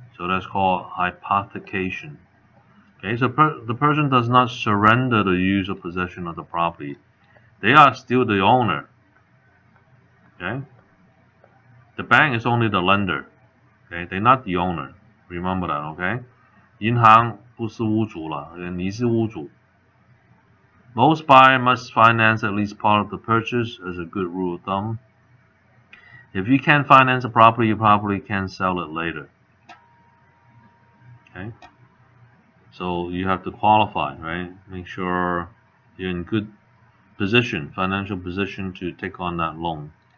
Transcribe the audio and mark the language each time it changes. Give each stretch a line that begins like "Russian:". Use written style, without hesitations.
English: So that's called hypothecation. Okay, so the person does not surrender the use or possession of the property. They are still the owner, okay? The bank is only the lender, okay? They're not the owner. Remember that, okay?
Chinese: 银行不是屋主了，你是屋主。
English: Most buyers must finance at least part of the purchase as a good rule of thumb. If you can't finance a property, you probably can't sell it later. Okay? So you have to qualify, right? Make sure you're in good position, financial position to take on that loan.